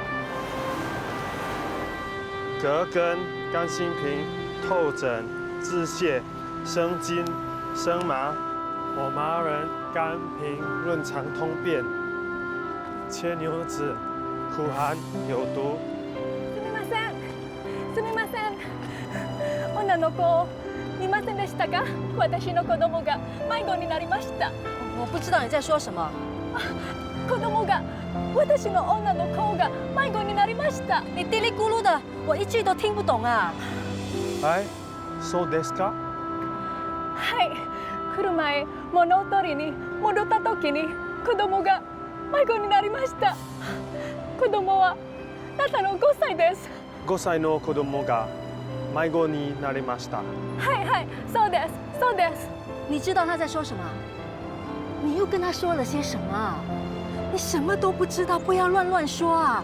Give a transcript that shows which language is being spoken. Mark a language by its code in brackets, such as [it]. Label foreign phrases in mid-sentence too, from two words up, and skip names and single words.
[zh] 葛根、甘心平、透疹、治泻、生津、生麻。我麻仁、甘平、润肠通便。切牛子，苦寒有毒。 [ja] すみません。女の子、見ませんでしたか？私の子供が迷子になりました。 [zh] 我不知道你在说什么。 [ja] 子供が、私の女の子が迷子になりました。 [zh] 你嘀里咕噜的，我一句都听不懂啊。哎， [ja] そうですか？はい。来る前、物を取りに戻った時に子供が迷子になりました。子供はただの5歳です。 5歳の子供が迷子になりました。はいはい、そうです、そうです。 [zh] 你知道他在说什么？你又跟他说了些什么？你什么都不知道，不要乱说啊！